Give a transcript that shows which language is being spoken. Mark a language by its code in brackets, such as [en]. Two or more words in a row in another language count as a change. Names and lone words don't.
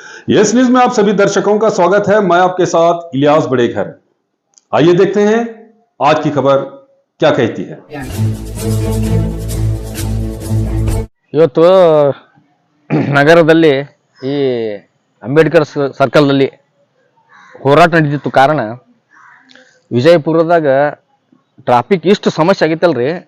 [hi] यस न्यूज में आप सभी दर्शकों का स्वागत है। मैं आपके साथ इलियास बड़ेघर। आइए देखते हैं आज की खबर क्या कहती है। [kn] ಇವತ್ತು ನಗರದಲ್ಲಿ ಈ ಅಂಬೇಡ್ಕರ್ ಸರ್ಕಲ್ನಲ್ಲಿ ಹೋರಾಟ ನಡೆದಿತ್ತು. ಕಾರಣ ವಿಜಯಪುರದಾಗ ಟ್ರಾಫಿಕ್ ಇಷ್ಟು ಸಮಸ್ಯೆ ಆಗಿತ್ತಲ್ರಿ.